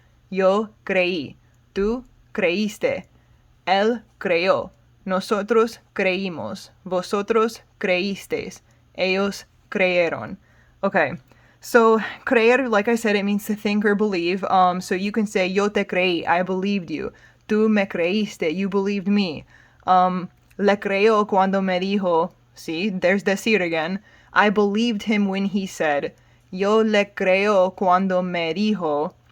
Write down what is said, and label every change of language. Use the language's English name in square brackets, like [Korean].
[Spanish] Yo creí. Tú creíste. Él creyó. Nosotros creímos. Vosotros creísteis. Ellos creyeron. [English] Okay, so creer, like I said, it means to think or believe. So you can say, [Spanish] yo te creí, [English] I believed you. [Spanish] Tú me creíste, [English] you believed me. [Spanish] Le creyó cuando me dijo, [English] see, there's decir again. I believed him when he said. [Spanish] Yo le creo cuando me dijo.